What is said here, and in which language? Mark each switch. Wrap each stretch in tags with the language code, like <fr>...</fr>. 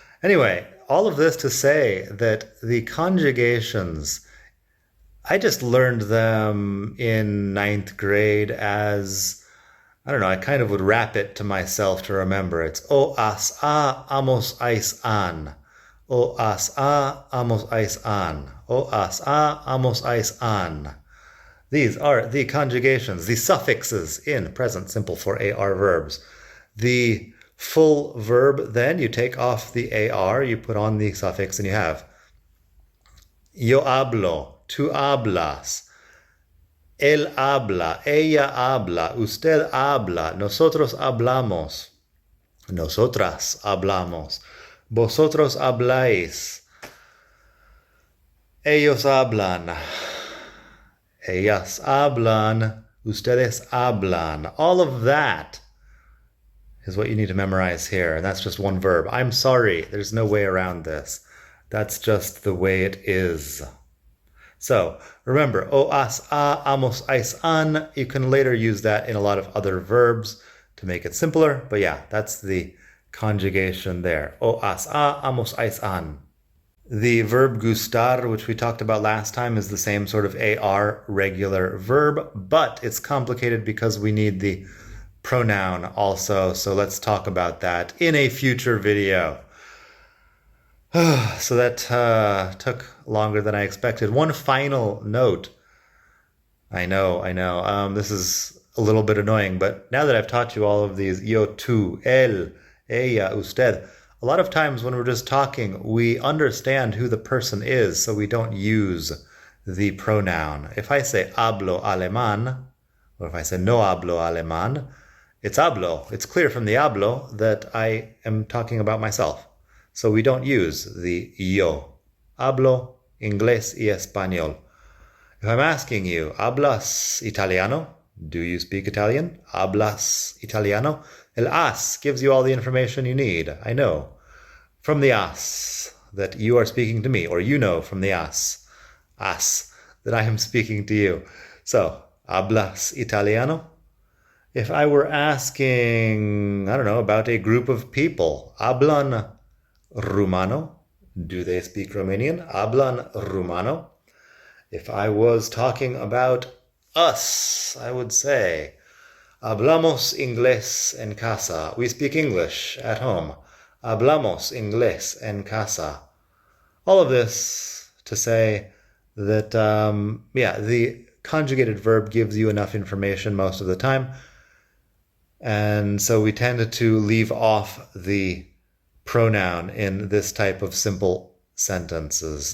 <en>Anyway, all of this to say that the conjugations, I just learned them in 9th grade as, I don't know, I kind of would rap it to myself to remember. It's o as a amos ais an. O as a amos ais an. O as a amos ais an. These are the conjugations, the suffixes in present simple for AR verbs. The full verb, then you take off the AR, you put on the suffix, and you have yo hablo, tú hablas, él habla, ella habla, usted habla, nosotros hablamos, nosotras hablamos, vosotros habláis, ellos hablan, ellas hablan, ustedes hablan. All of that is what you need to memorize here, and that's just one verb. I'm sorry, there's no way around this. That's just the way it is. So remember, o, as, a, amos, ais, an. You can later use that in a lot of other verbs to make it simpler, but yeah, that's the conjugation there. O, as, a, amos, ais, an. The verb gustar, which we talked about last time, is the same sort of AR regular verb, but it's complicated because we need the pronoun also, so let's talk about that in a future video. So that took longer than I expected. One final note. I know. This is a little bit annoying, but now that I've taught you all of these, yo, tú, él, ella, usted, a lot of times when we're just talking, we understand who the person is, so we don't use the pronoun. If I say hablo alemán, or if I say no hablo alemán, it's hablo. It's clear from the hablo that I am talking about myself. So we don't use the yo. Hablo inglés y español. If I'm asking you, hablas italiano? Do you speak Italian?</en> <es>Hablas italiano?</es> <en>El as gives you all the information you need. I know from the as that you are speaking to me, or you know from the as that I am speaking to you. So, hablas italiano? If I were asking, I don't know, about a group of people, hablan rumano? Do they speak Romanian? Hablan rumano? If I was talking about us, I would say, hablamos inglés en casa. We speak English at home.</en> <es>Hablamos inglés en casa.</es> <en>All of this to say that, the conjugated verb gives you enough information most of the time. And so we tend to leave off the pronoun in this type of simple sentences.</en>